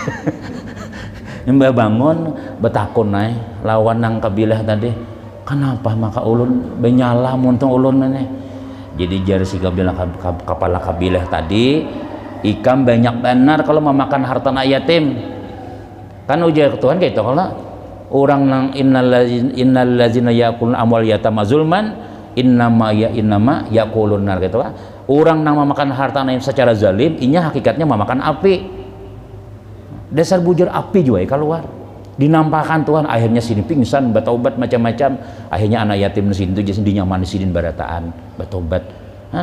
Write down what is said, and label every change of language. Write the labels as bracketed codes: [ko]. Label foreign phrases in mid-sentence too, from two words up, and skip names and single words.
[bjn] Imbah bangun betakun naik lawan nang kabilah tadi. Kenapa maka ulun benyala muntung ulun nih. Jadi jar si kabilah kepala kabilah tadi, ikam banyak benar kalau memakan harta anak yatim. Kan ujar Tuhan kayak itu kalau orang nang [ar] إن الذين يأكلون أموال اليتامى ظلما إنما يأكلون نار [bjn] gitu. Orang nang memakan harta anak secara zalim, inya hakikatnya memakan api. Dasar bujur api juga ya keluar. Dinampakkan Tuhan, akhirnya sini pingsan, bertobat macam-macam. Akhirnya anak yatim di sini jadi dinyaman di sini barataan, bertobat. Kan?